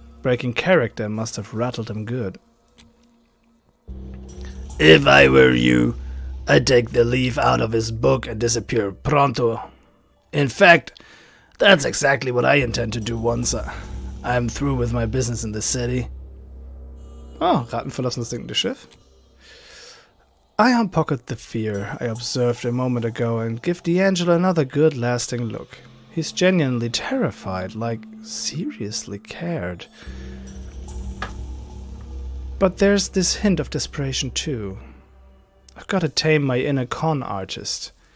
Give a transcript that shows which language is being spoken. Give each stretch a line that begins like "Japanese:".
English: Breaking character must have rattled him good. If I were you, I'd take the leaf out of his book and disappear pronto. In fact, that's exactly what I intend to do once I'm through with my business in the city.
German: Oh, Ratten verlassen das sinkende Schiff.
English: I unpocket the fear I observed a moment ago and give D'Angelo another good lasting look. He's genuinely terrified, like seriously cared. But there's this hint of desperation too. I've got to tame my inner con artist.